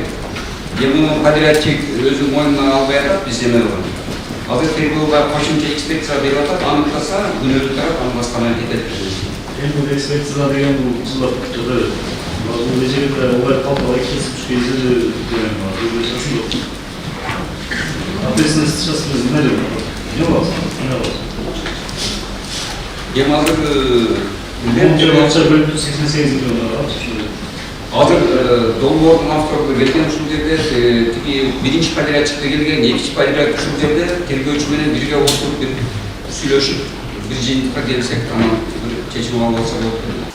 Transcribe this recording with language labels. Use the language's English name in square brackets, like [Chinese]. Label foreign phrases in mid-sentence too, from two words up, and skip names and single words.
[Kyrgyz] Эми подрядчик өзү мойнуна албай атат, биз эме болгон. Азыр тергөөгө кошумча экспертиза берип атат, аныктаса күнөөлүү тарап аны башкана кетет. Эми бул экспертиза деген бул жылап жатат. Бул жерде олар калпага кесип түшкөн деген бар. [Russian] Ответственность сейчас не найдем. Не у вас. [Kyrgyz] Эми азыр Бул акча бөлүнүп 88 миллион азыр долбоордун автору келген ушул жерде тиги биринчи подрядчикте келген, экинчи подрядчик ушул жерде тергөөчү менен бирге отуруп бир сүйлөшүп бир жыйынтыкка келсек анан бир чечим алып алса болот.